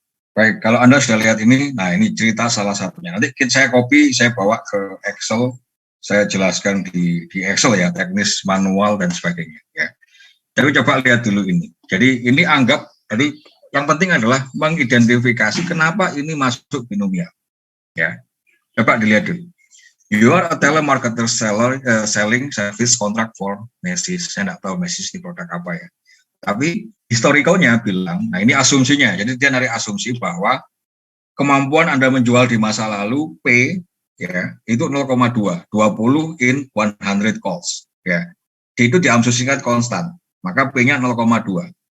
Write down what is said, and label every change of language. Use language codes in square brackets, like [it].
[id] Baik, kalau Anda sudah lihat ini, nah ini cerita salah satunya. Nanti saya copy, saya bawa ke Excel, saya jelaskan di Excel ya, teknis manual dan sebagainya. Ya. Jadi coba lihat dulu ini. Jadi ini anggap, jadi yang penting adalah mengidentifikasi kenapa ini masuk binomial. Ya, coba dilihat dulu. [en] You are a telemarketer selling service contract for Macy's. [id] Saya tidak tahu Macy's di produk apa ya. Tapi historicalnya bilang, nah ini asumsinya. Jadi dia narik asumsi bahwa kemampuan Anda menjual di masa lalu P ya itu 0,2, [en] 20 in 100 calls [id] ya. Itu diasumsikan konstan. Maka P-nya 0,2.